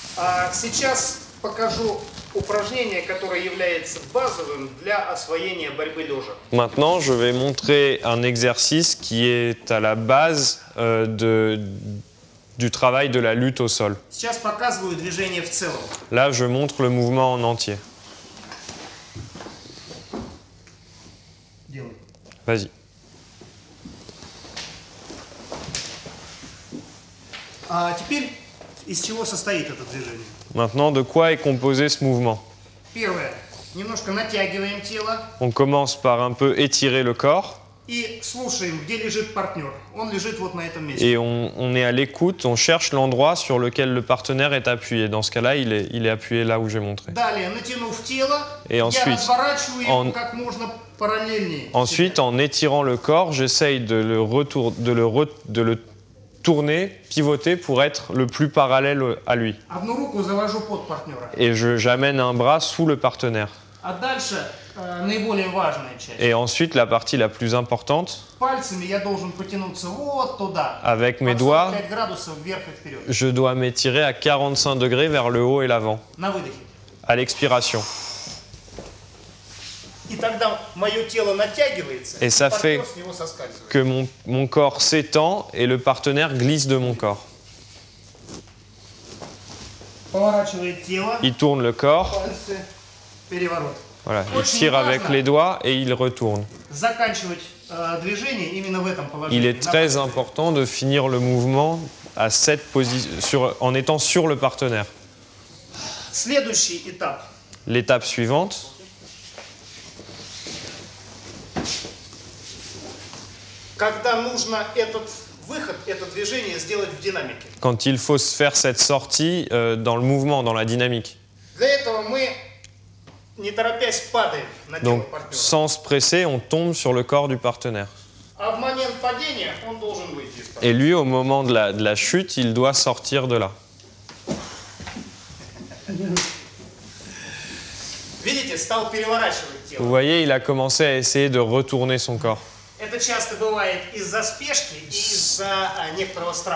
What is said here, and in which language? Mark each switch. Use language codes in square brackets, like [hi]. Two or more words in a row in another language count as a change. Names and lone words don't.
[ru] Сейчас покажу упражнение, которое является базовым для освоения борьбы лежа. [fr] Maintenant, je vais montrer un exercice qui est à la base du travail de la lutte au sol. [ru] Сейчас показываю движение в целом. [fr] Là, je montre le mouvement en entier. [ru] Делай. [fr] Vas-y. [ru] Теперь из чего состоит это движение? [fr] Maintenant, de quoi est composé ce mouvement? [ru] Первое. Немножко натягиваем тело [fr] On commence par un peu étirer le corps [ru] и слушаем, где лежит партнер. Он лежит вот на этом месте. [fr] et on est à l'écoute, on cherche l'endroit sur lequel le partenaire est appuyé. Dans ce cas-là, il est appuyé là où j'ai montré. [ru] Далее, натянув тело, [fr] Et [ru] я [fr] ensuite, [ru] разворачиваю его как можно параллельнее. [fr] Ensuite, en étirant le corps, j'essaye de le tourner, pivoter pour être le plus parallèle à lui. [ru] Одну руку завожу под партнера. [fr] Et j'amène un bras sous le partenaire. [ru] А дальше наиболее важная часть. [fr] Et ensuite, la partie la plus importante, [ru] Пальцами я должен потянуться вот туда. [fr] avec mes [ru] Под [fr] doigts, [ru] 45 градусов вверх и вперед. [fr] je dois m'étirer à 45 degrés vers le haut et l'avant, [ru] На выдохе. [fr] à l'expiration. [ru] И тогда мое тело натягивается, [fr] Et ça [ru] партнер [fr] fait [ru] с него соскальзывает. [fr] que mon corps s'étend et le partenaire glisse de mon corps. [ru] Поворачивает тело, [fr] Il tourne le corps, [ru] пальцы, переворот. [fr] voilà, il tire avec les doigts et il retourne. [ru] Заканчивать движение именно в этом положении. [fr] Il est très important de finir le mouvement à cette position, en étant sur le partenaire. [ru] Следующий этап. [fr] L'étape suivante, [ru] Когда нужно этот выход, это движение сделать в динамике. [fr] quand il faut se faire cette sortie dans le mouvement, dans la dynamique. [ru] Для этого мы, не торопясь, падаем на тело [fr] Donc, [ru] партнера. [fr] sans se presser, on tombe sur le corps du partenaire. [ru] А в момент падения он должен выйти из партнера. [fr] Et lui, au moment de la chute, il doit sortir de là. [ru] Видите, стал переворачивать [fr] Vous [ru] тело. [fr] voyez, il a commencé à essayer de retourner son corps. [ru] Это часто бывает из-за спешки и из-за некоторого страха.